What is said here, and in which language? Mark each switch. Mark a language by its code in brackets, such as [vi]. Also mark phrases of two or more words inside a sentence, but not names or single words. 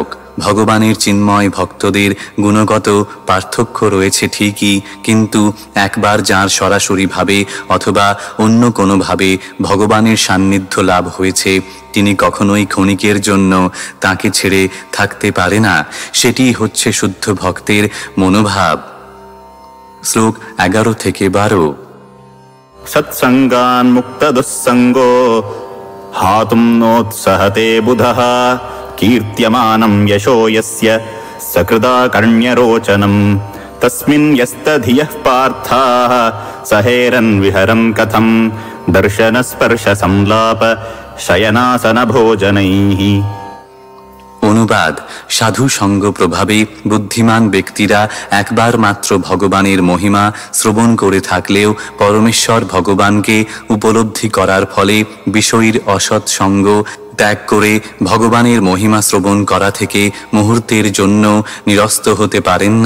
[bn] ভগবানের চিন্ময় ভক্তদের গুণগত পার্থক্য রয়েছে ঠিকই, কিন্তু একবার যার সরাসরিভাবে অথবা অন্য কোনোভাবে ভগবানের সান্নিধ্য লাভ হয়েছে, তিনি কখনোই ক্ষণিকের জন্য তাকে ছেড়ে থাকতে পারে না। সেটি হচ্ছে শুদ্ধ ভক্তের মনোভাব। শ্লোক 11 থেকে 12। [sa] सत्संगान् मुक्त दुस्संगो हातुं नोत्सहते बुधः कीर्त्यमानं यशो यस्य सकृदा कर्ण्यरोचनं तस्मिन् यस्तधियः पार्थाः सहेरन् विहरन् कथं दर्शनस्पर्श संलाप शयनासन भोजनैः। [bn] অনুবাদ: সাধু সঙ্গ প্রভাবে বুদ্ধিমান ব্যক্তিরা একবার মাত্র ভগবানের মহিমা শ্রবণ করে থাকলেও পরমেশ্বর ভগবানকে উপলব্ধি করার ফলে বিষয়ীর অসৎ সঙ্গ ত্যাগ করে ভগবানের মহিমা শ্রবণ করা থেকে মুহূর্তের জন্য নিরস্ত হতে পারেন না।